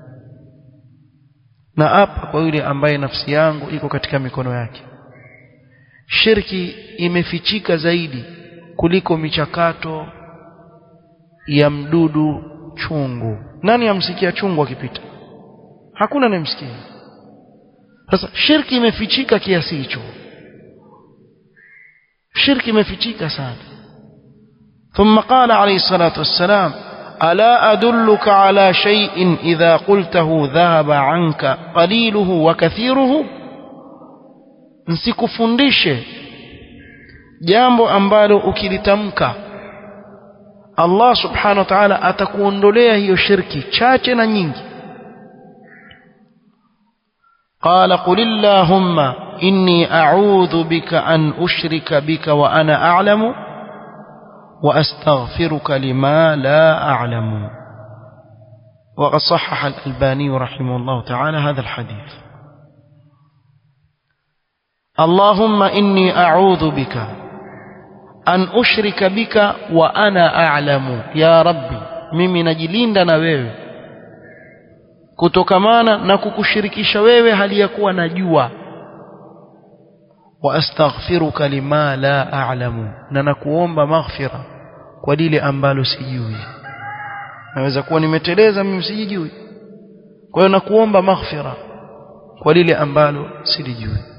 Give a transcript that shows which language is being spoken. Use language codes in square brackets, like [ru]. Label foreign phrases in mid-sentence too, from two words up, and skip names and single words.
[sw] na apa kwa yule ambaye nafsi yangu iko katika mikono yake, shirki imefichika zaidi kuliko michakato ya mdudu chungu. Nani amsikia chungu akipita? Hakuna anayemsikia. Sasa shirki imefichika kiasi hicho, shirki imefichika sana. [ar] ثم قال عليه الصلاة والسلام: ألا أدلك على شيء إذا قلته ذهب عنك قليله وكثيره؟ [sw] nsikufundishe jambo ambalo ukilitamka Allah [ar] سبحانه وتعالى [sw] atakuondolea hiyo shirki chache na nyingi. [ar] قال قل اللهم إني أعوذ بك أن أشرك بك وأنا أعلم وأستغفرك لما لا أعلم. وقد صحح الألباني رحمه الله تعالى هذا الحديث. اللهم إني أعوذ بك أن أشرك بك وأنا أعلم. يا ربي [sw] mimi najilinda na wewe kutokamana na kukushirikisha wewe hali ya kuwa najua. [ar] وأستغفرك لما لا أعلم, [sw] na nakuomba maghfira kwa lile ambalo sijui. Naweza kuwa nimeteleza mimi sijui, kwa hiyo nakuomba maghfira kwa lile ambalo silijui.